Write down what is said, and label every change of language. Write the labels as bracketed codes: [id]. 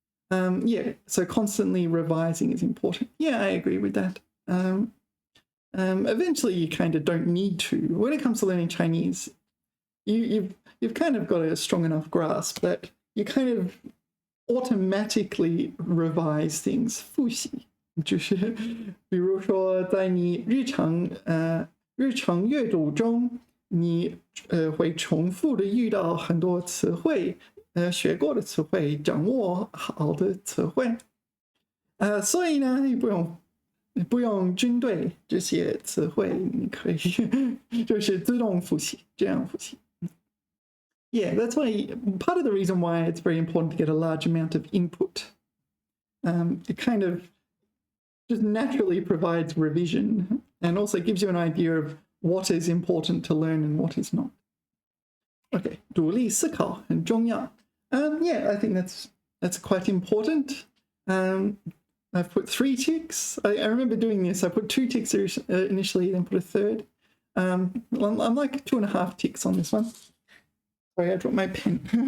[en] Yeah, so constantly revising is important. Yeah, I agree with that. Eventually, you kind of don't need to. When it comes to learning Chinese, you've kind of got a strong enough grasp that you kind of automatically revise things. [zh] 复习就是比如说在你日常阅读中，你会重复的遇到很多词汇，学过的词汇，掌握好的词汇，所以呢，你不用军队这些词汇，你可以就是自动复习，这样复习。 [en] Yeah, that's why part of the reason why it's very important to get a large amount of input. It kind of just naturally provides revision and also gives you an idea of what is important to learn and what is not. [zh] Okay, 独立思考很重要。 [en] Yeah, I think that's quite important. I've put 3 ticks. I remember doing this. I put 2 ticks initially, then put a third. I'm like 2.5 ticks on this one. Sorry, I dropped my pen.